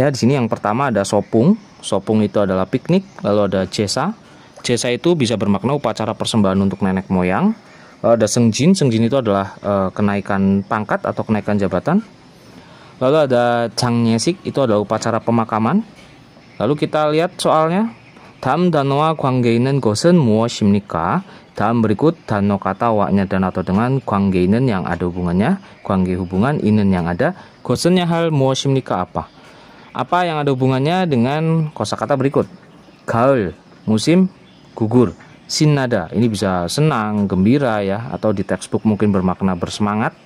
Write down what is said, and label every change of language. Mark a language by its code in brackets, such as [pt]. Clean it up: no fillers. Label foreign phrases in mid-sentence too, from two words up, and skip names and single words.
[id] Di sini yang pertama ada sopung. Sopung itu adalah piknik, lalu ada jesa. Jesa itu bisa bermakna upacara persembahan untuk nenek moyang. Lalu ada sengjin. Sengjin itu adalah kenaikan pangkat atau kenaikan jabatan. Lalu ada 장례식, itu adalah upacara pemakaman. Lalu kita lihat soalnya. [ko] 다음 단어와 관계 있는 것은 무엇입니까? [id] 다음 berikut 단어 kata waknya dan atau dengan [ko] 관계 있는 [id] yang ada hubungannya, 관계 hubungan 있는 yang ada, 것은nya hal, 무엇입니까 apa. Apa yang ada hubungannya dengan kosakata berikut? 가을, musim gugur. 신나다, ini bisa senang, gembira ya, atau di textbook mungkin bermakna bersemangat.